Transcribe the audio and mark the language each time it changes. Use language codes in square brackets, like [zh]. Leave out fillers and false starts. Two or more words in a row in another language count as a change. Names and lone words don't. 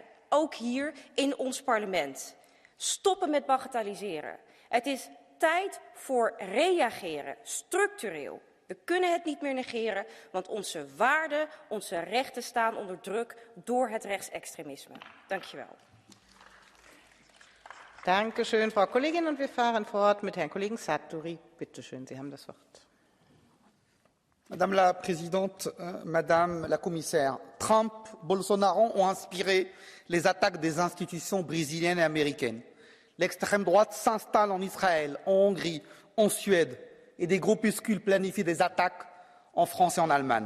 [nl] Ook hier in ons parlement. Stoppen met bagatelliseren. Het is tijd voor reageren, structureel. We kunnen het niet meer negeren, want onze waarden, onze rechten staan onder druk door het rechtsextremisme. Dank je wel. [de] Danke schön, Frau Kollegin. Und wir fahren fort mit Herrn Kollegen Sartori. Bitte schön, Sie haben das Wort. [fr] Madame la Présidente, Madame la Commissaire, Trump, Bolsonaro ont inspiré les attaques des institutions brésiliennes et américaines. L'extrême droite s'installe en Israël, en Hongrie, en Suède. Et des groupuscules planifient des attaques en France et en Allemagne.